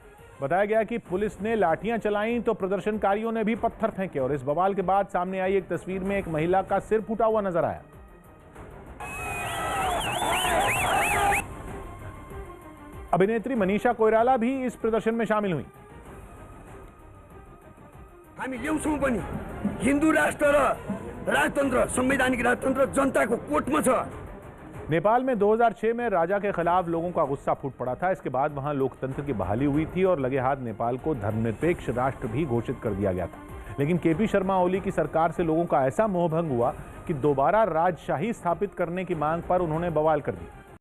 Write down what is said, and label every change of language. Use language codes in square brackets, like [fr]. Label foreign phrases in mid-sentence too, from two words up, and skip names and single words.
[hi] बताया गया कि पुलिस ने लाठियां चलाईं तो प्रदर्शनकारियों ने भी पत्थर फेंके और इस बवाल के बाद सामने आई एक तस्वीर में एक महिला का सिर फूटा हुआ नजर आया। अभिनेत्री मनीषा कोइराला भी इस प्रदर्शन में शामिल हुई। [ne] हामी ल्याउँछौं पनि हिन्दू राष्ट्र र राजतन्त्र, संवैधानिक राजतन्त्र जनताको कोर्टमा छ। [hi] नेपाल में 2006 में राजा के खिलाफ लोगों का गुस्सा फूट पड़ा था। इसके बाद वहां लोकतंत्र की बहाली हुई थी और लगे हाथ नेपाल को धर्मनिरपेक्ष राष्ट्र भी घोषित कर दिया गया था। लेकिन केपी शर्मा ओली की सरकार से लोगों का ऐसा मोहभंग हुआ कि दोबारा राजशाही स्थापित करने की मांग पर उन्होंने बवाल कर दिया।